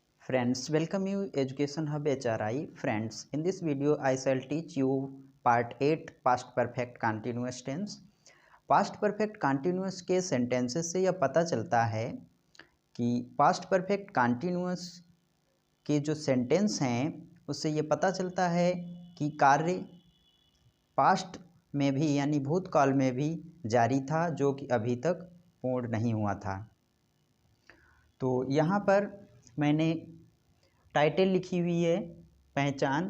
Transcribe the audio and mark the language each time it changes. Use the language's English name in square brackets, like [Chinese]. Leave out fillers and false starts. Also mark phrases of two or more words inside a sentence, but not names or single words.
[English] Friends, welcome you Education Hub HRI. Friends, in this video I shall teach you part 8 past perfect continuous tense. Past perfect continuous [Hindi] के sentences से यह पता चलता है कि [English] past perfect continuous [Hindi] के जो sentence हैं उससे ये पता चलता है कि कार्य past में भी यानी भूतकाल में भी जारी था जो कि अभी तक पूर्ण नहीं हुआ था। तो यहाँ पर मैंने टाइटल लिखी हुई है पहचान।